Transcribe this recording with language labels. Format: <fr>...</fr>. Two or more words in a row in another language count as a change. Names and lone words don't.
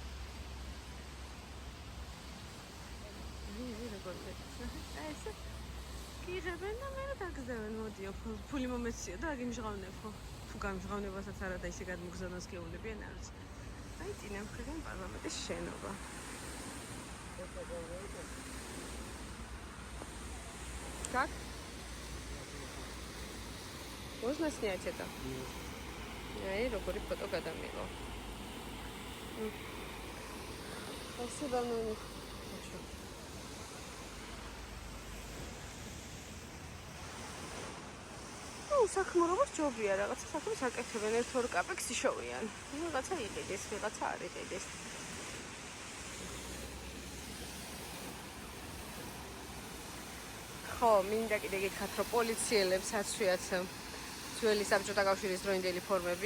<ka>როგორ და ესე გიღებენ და მე დაგზდევენ, მოდიო, ფული მომეციო და აგიმჟღავნებო. თუ გამჟღავნებასაც არა და ისე გადმოგზავნოს გეუბნებიან, არ ვიცი. აი, წინა მხრიდან პარლამენტის შენობა.</ka> <ru>Как? Можно снять это? Ай,</ru> <ka>როგორი ფოტო გადამიღო.</ka> <ru>Спасибо, ну. ну,</ru> <ka>საქმრობა ჯობია, რაღაცა საქმეს აკეთებენ, ერთ-ორ კაპექსი შოვიან. რაღაცა იყიდეს, რაღაცა არ იყიდეს. ხო, მინდა კიდე გითხრათ, რომ პოლიციელებს აცვიათ ძველი საბჭოთა კავშირის დროინდელი ფორმები.</ka>